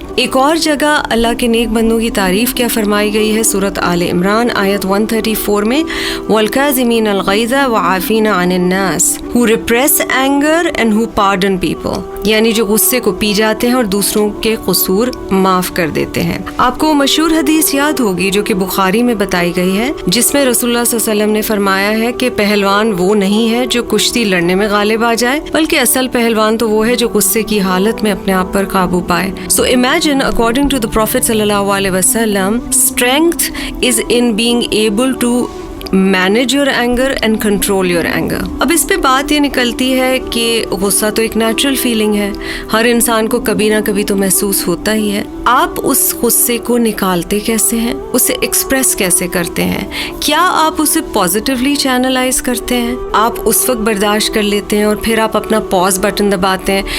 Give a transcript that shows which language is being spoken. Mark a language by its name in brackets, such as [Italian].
[Urdu] ایک اور جگہ اللہ کے نیک بندوں کی تعریف کیا فرمائی گئی ہے سورۃ آل عمران آیت 134 میں [Arabic] وَالْكَاظِمِينَ الْغَيْظَ وَعَافِينَ عَنِ النَّاسِ [English] who repress anger and who pardon people, [Urdu] یعنی جو غصے کو پی جاتے ہیں اور دوسروں کے قصور معاف کر دیتے ہیں. آپ کو مشہور حدیث یاد ہوگی جو کہ بخاری میں بتائی گئی ہے, جس میں رسول اللہ صلی اللہ علیہ وسلم نے فرمایا ہے کہ پہلوان وہ نہیں ہے جو کشتی لڑنے میں غالب آ جائے, بلکہ اصل پہلوان تو وہ ہے جو غصے کی حالت میں اپنے آپ پر قابو پائے. [English] So imagine, according to the Prophet sallallahu alaihi wasallam, strength is in being able to manage your anger and control your anger. [Urdu] اب اس پہ بات یہ نکلتی ہے کہ غصہ تو ایک نیچرل فیلنگ ہے, ہر انسان کو کبھی نہ کبھی تو محسوس ہوتا ہی ہے. آپ اس غصے کو نکالتے کیسے ہیں, اسے ایکسپریس کیسے کرتے ہیں؟ کیا آپ اسے پازیٹیولی چینلائز کرتے ہیں؟ آپ اس وقت برداشت کر لیتے ہیں اور پھر آپ اپنا پاز بٹن دباتے ہیں.